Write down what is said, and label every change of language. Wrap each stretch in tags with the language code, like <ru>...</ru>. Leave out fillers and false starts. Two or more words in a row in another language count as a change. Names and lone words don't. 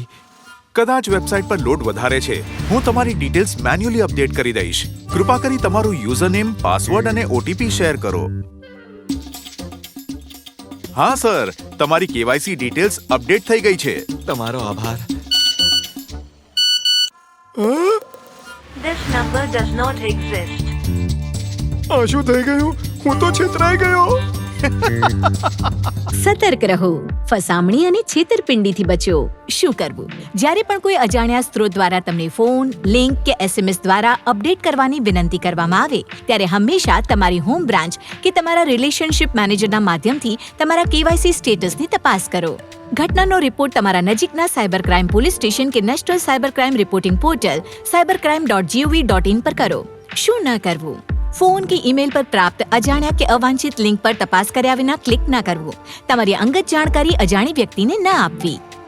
<gu>કદાચ વેબસાઇટ પર લોડ વધારે છે. હું તમારી</gu> <en>details manually update</en> <gu>કરી દઈશ. કૃપા કરી તમારું યુઝરનેમ, પાસવર્ડ અને OTP શેર કરો. હા સર, તમારી</gu> <en>KYC details update</en> <gu>થઈ ગઈ છે. તમારો આભાર.</gu> <en>This number does not exist.</en> <gu>આ શું થઈ ગયું? હું તો છેતરાઈ ગયો. સતર્ક રહો, ફસામણી અને છેતરપિંડીથી બચો. શું કરવું? જ્યારે પણ કોઈ અજાણ્યા સ્ત્રોત દ્વારા તમને ફોન, લિંક કે SMS દ્વારા અપડેટ કરવાની વિનંતી કરવામાં આવે, ત્યારે હંમેશા તમારી</gu> <en>home branch</en> <gu>કે તમારા રિલેશનશિપ મેનેજરના માધ્યમથી તમારા KYC સ્ટેટસની તપાસ કરો. ઘટનાનો રિપોર્ટ તમારા નજીકના</gu> <en>cyber crime police station</en> <gu>કે</gu> <en>National Cyber Crime Reporting Portal</en> <gu>cybercrime.gov.in પર કરો. શું ન કરવું? ફોન કે ઈમેલ પર પ્રાપ્ત અજાણ્યા કે અવાંછિત લિંક પર તપાસ કર્યા વિના ક્લિક ન કરવું. તમારી અંગત જાણકારી અજાણી વ્યક્તિને ન આપવી.</gu>